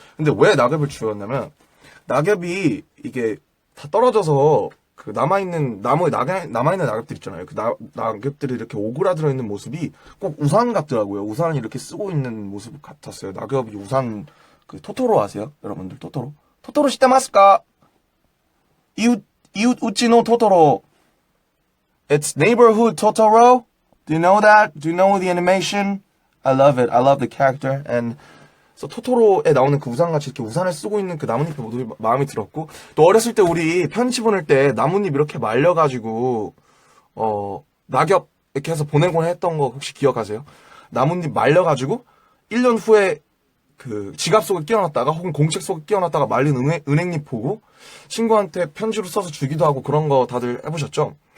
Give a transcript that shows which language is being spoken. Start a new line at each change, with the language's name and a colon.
Korean: 근데 왜 낙엽을 주웠냐면, 낙엽이 이게 다 떨어져서 그 남아있는 나무에 남아있는 낙엽들 있잖아요. 그 낙엽들이 이렇게 오그라들어 있는 모습이 꼭 우산 같더라고요. 우산을 이렇게 쓰고 있는 모습 같았어요. 낙엽이 우산 그 토토로 아세요?
Japanese: 여러분들 토토로 시테마스까? 이웃 우찌노 토토로.
English: It's neighborhood Totoro. Do you know that? Do you know the animation? I love it. I love the character and
Korean: 그래서 토토로에 나오는 그 우산같이 이렇게 우산을 쓰고 있는 그 나뭇잎이 모두 마음에 들었고 또 어렸을 때 우리 편지 보낼 때 나뭇잎 이렇게 말려가지고 낙엽 이렇게 해서 보내곤 했던 거 혹시 기억하세요? 나뭇잎 말려가지고 1년 후에 그 지갑 속에 끼워놨다가 혹은 공책 속에 끼워놨다가 말린 은행잎 보고 친구한테 편지로 써서 주기도 하고 그런 거 다들 해보셨죠?